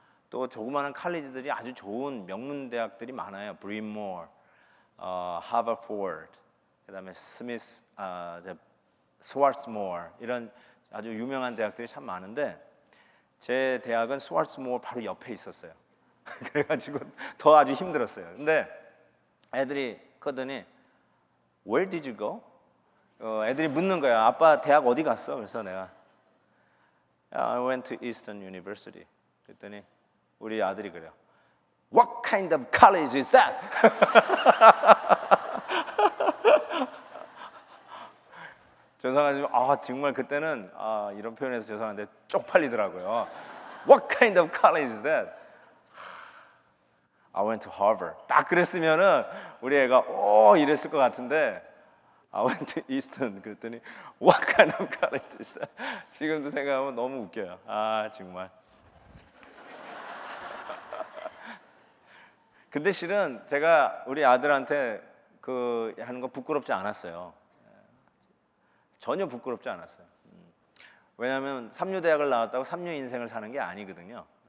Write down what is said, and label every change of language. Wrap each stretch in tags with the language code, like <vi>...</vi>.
<ko>또 조그마한 칼리지들이 아주 좋은 명문 대학들이 많아요. 브린모어, 하버포드, 그다음에 스미스, 스왈츠모어, 이런 아주 유명한 대학들이 참 많은데 제 대학은 스왈츠모어 바로 옆에 있었어요. 그래가지고 더 아주 힘들었어요. 근데 애들이 크더니</ko> <en>Where did you go?</en> <ko>애들이 묻는 거야. 아빠 대학 어디 갔어? 그래서 내가</ko> <en>I went to Eastern University.</en> <ko>그랬더니 우리 아들이 그래요.</ko> <en>What kind of college is that?</en> <ko>죄송하지만 정말 그때는 이런 표현에서 죄송한데 쪽팔리더라고요.</ko> <en>What kind of college is that? I went to Harvard.</en> <ko>딱 그랬으면은 우리 애가 이랬을 것 같은데</ko> <en>I went to Eastern.</en> <ko>그랬더니</ko> <en>What kind of college is that?</en> <ko>지금도 생각하면 너무 웃겨요. 정말. 근데 실은 제가 우리 아들한테 그 하는 거 부끄럽지 않았어요. 전혀 부끄럽지 않았어요. 왜냐하면 삼류대학을 나왔다고 삼류 인생을 사는 게 아니거든요.</ko>